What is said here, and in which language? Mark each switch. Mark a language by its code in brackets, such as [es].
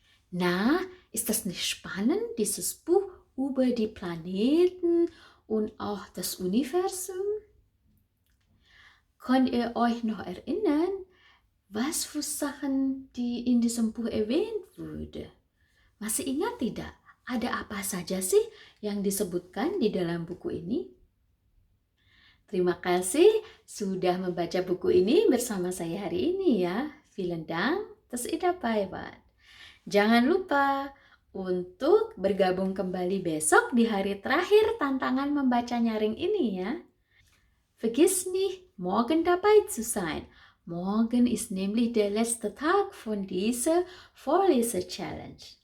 [de] Na, ist das nicht spannend, dieses Buch über die Planeten und auch das Universum? Könnt ihr euch noch erinnern, was für Sachen die in diesem Buch erwähnt wurde? [id] Masih ingat tidak? Ada apa saja sih yang disebutkan di dalam buku ini? Terima kasih sudah membaca buku ini bersama saya hari ini ya. [de] Vielen Dank, dass ihr dabei wart. [id] Jangan lupa untuk bergabung kembali besok di hari terakhir tantangan membaca nyaring ini ya. [de] Vergiss nicht, morgen dabei zu sein. Morgen ist nämlich der letzte Tag von dieser Vorlese-Challenge.